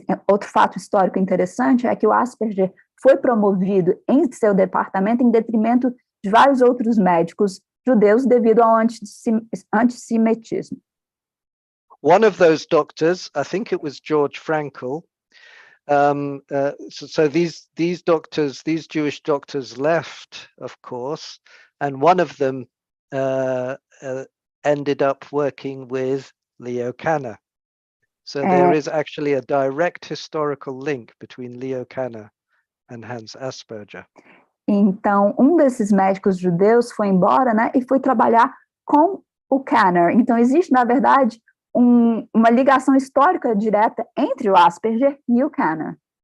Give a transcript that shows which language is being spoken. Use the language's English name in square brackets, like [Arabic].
[Portuguese] Outro fato histórico interessante é que o Asperger foi promovido em seu departamento em detrimento de vários outros médicos judeus devido ao antissemitismo. [English] One of those doctors, I think it was George Frankl, so these doctors, these Jewish doctors left, of course, and one of them ended up working with Leo Kanner. So there is actually a direct historical link between Leo Kanner and Hans Asperger. [Portuguese] Então, desses médicos judeus foi embora, né, e foi trabalhar com o Kanner. Então, existe, na verdade, uma ligação histórica direta entre o Asperger e o Kanner.